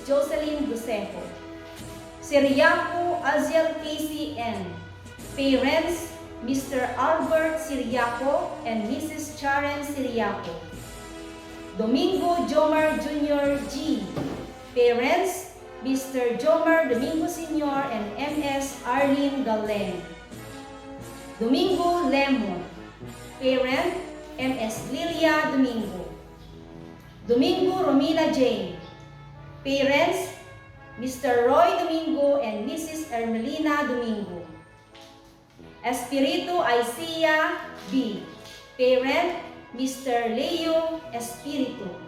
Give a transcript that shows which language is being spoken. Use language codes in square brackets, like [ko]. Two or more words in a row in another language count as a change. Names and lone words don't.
[en] Jocelyn Dosejo. Siriaco Aziel Casey N. Parents, Mr. Albert Siriaco and Mrs. Charen Siriaco. Domingo Jomar Jr. G. Parents, Mr. Jomar Domingo Sr. and Ms. Arlene Galeng. Domingo Lemon. Parent, Ms. Lilia Domingo. Domingo Romina Jane. Parents, Mr. Roy Domingo and Mrs. Ermelina Domingo. Espiritu Isaiah B. Parent, Mr. Leo Espiritu.